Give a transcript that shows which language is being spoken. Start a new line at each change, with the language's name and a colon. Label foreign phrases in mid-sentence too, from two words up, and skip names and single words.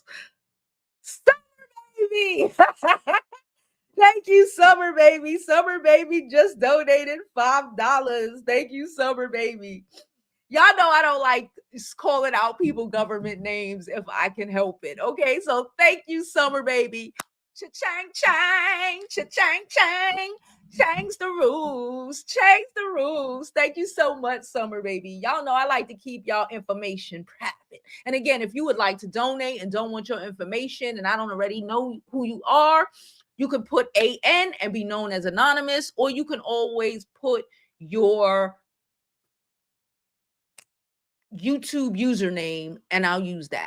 English: Summer baby. Thank you, Summer baby. Summer baby just donated $5. Thank you, Summer baby. Y'all know I don't like calling out people government names if I can help it. Okay, so thank you, Summer baby. Cha-chang, chang, cha-chang, chang. Change the rules. Change the rules. Thank you so much, Summer Baby. Y'all know I like to keep y'all information private. And again, if you would like to donate and don't want your information, and I don't already know who you are, you can put AN and be known as anonymous, or you can always put your YouTube username and I'll use that.